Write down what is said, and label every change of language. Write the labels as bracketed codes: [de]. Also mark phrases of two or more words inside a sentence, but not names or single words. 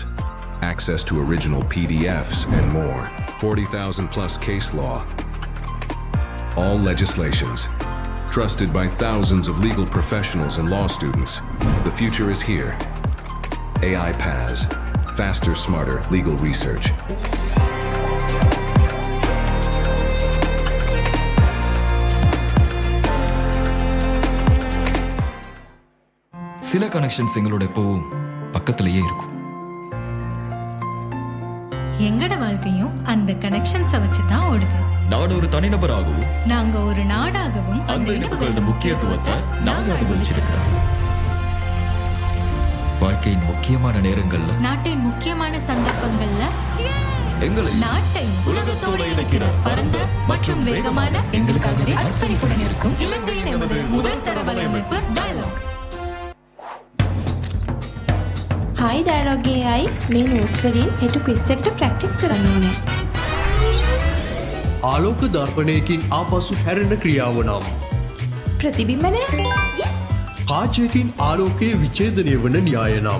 [en] Access to original PDFs and more. 40,000 plus case law. All legislations. Trusted by thousands of legal professionals and law students. The future is here. AI PAS. Faster, smarter legal research. [ta] சில கனெக்ஷன்ஸ் எங்களோட எப்பவும் பக்கத்திலேயே இருக்கும். எங்கட வாழ்க்கையும் அந்த கனெக்ஷன்ஸை வச்சு தான் ஓடுது. நான் ஒரு தனிநபராகவும் நாங்க ஒரு நாடாகவும் அந்த இணைப்புகளோட முக்கியத்துவத்தை நாங்க அனுபவிச்சிருக்கிறோம். வாழ்க்கையின் முக்கியமான நேரங்கள்ல, நாட்டின் முக்கியமான சந்தர்ப்பங்கள்ல எங்களை நாட்டை உலகத்தோடு இணைக்கிற பரந்த மற்றும் வேகமான எங்களுக்காகவே அர்ப்பணிப்புடன் இருக்கும் இலங்கையின் எமது முதல் தர வலையமைப்பு டயலாக். [si] හයි ඩයලොග් AI මේ නෝට්ස් වලින් හෙට ක්විස් එකට ප්‍රැක්ටිස් කරන්න ඕනේ. ආලෝක දර්පණයකින් ආපසු හැරෙන ක්‍රියාව නම් ප්‍රතිබිම්බනය. yes. කාචයකින් ආලෝකයේ විඡේදනය වන න්‍යාය නම්